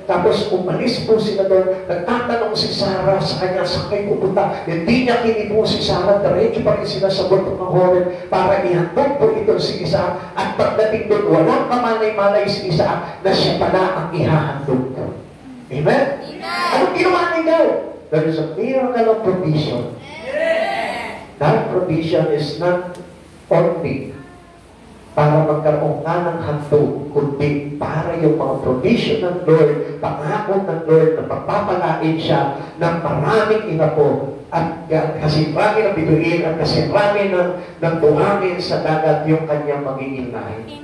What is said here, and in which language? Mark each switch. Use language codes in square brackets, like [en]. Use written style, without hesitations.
[tl] Tapos, umalis po sila doon, nagtatanong si Sarah sa kanya, saan kayo pupunta? Hindi niya kinipo si Sarah, diretso pa rin sila sa bundok ng Horeb para ihandog po ito si Isaac. At pagdating doon, walang kamalay-malay si Isaac na siya pala ang ihahandog ko. Amen? Anong ginawa ni God? [en] There is a miracle of provision. That provision is not only [tl] para magkaroon ka ng handog, kundi para yung mga provision ng Lord, pangako ng Lord na pagpapalain siya ng maraming inapo at kasi marami ng bituin at kasi marami ng buhangin sa dagat yung kanyang magiging lahi.